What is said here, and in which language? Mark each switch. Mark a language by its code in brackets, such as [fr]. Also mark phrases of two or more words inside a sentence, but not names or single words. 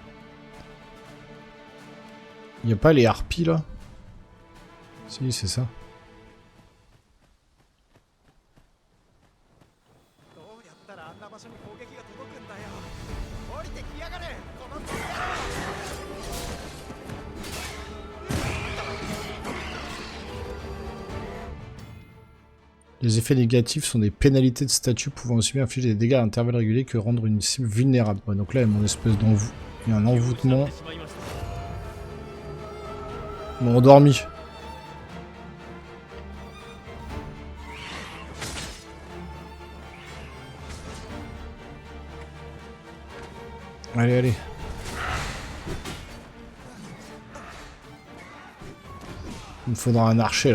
[fr] Y a pas les harpies là? Si, c'est ça. [ja] どうやったらあんな場所に攻撃が届くんだよ降りてきやがれこの [fr] Les effets négatifs sont des pénalités de statut pouvant aussi bien infliger des dégâts à intervalles réguliers que rendre une cible vulnérable. Ouais, donc là, il y a mon espèce d'envoûtement. Il y a un envoûtement. [ja] しまいました [fr] Ils m'ont endormi. Allez, allez. Il me faudra un archer là.